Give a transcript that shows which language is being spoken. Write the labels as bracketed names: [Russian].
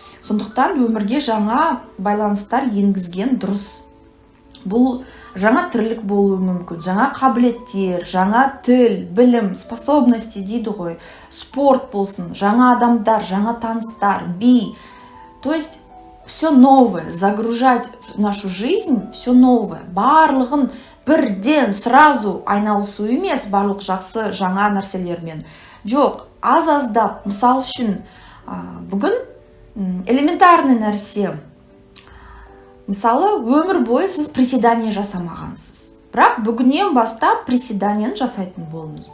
[Kazakh] Сондықтан өмірге жаңа байланыстар енгізген дұрыс. Бұл жаңа тірлік болуы мүмкін, жаңа қабілеттер, жаңа тіл, білім, способности дейді ғой, спорт болсын, жаңа адамдар, жаңа таныстар, би. [Russian] То есть все новое, загружать в нашу жизнь все новое. [Kazakh] Барлығын бірден сразу айналысу емес, барлық жақсы жаңа нәрселермен. Жоқ, аз-аздап, мысал үшін, бүгін элементарный нәрсе. Мысалы, өмір бойы сіз приседание жасамағансыз. Бірақ бүгіннен бастап приседанияны жасайтын болыңыз.